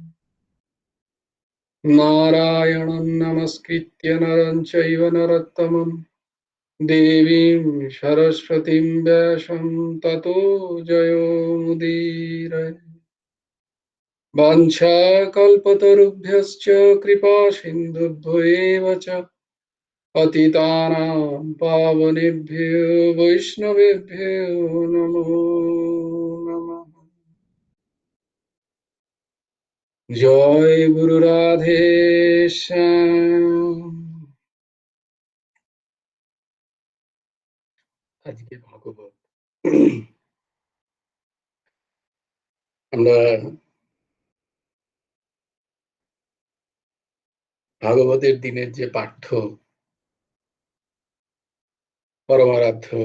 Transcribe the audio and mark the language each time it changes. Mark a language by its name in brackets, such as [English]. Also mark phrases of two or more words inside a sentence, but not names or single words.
[Sanskrit] नारायणं नमस्कृत्य नरं चैव नरोत्तमं देवीं सरस्वतीं व्यासं ततो जयो मुदीरये। वाञ्छाकल्पतरुभ्यश्च कृपासिन्धुभ्यो एव च पतितानां पावनेभ्यो वैष्णवेभ्यो नमो नमः। [Bangla] জয় গুরু রাধে শ্যাম। আজকে ভাগবত আমরা ভাগবতের দিনের যে পাঠ্য পরমারাধ্য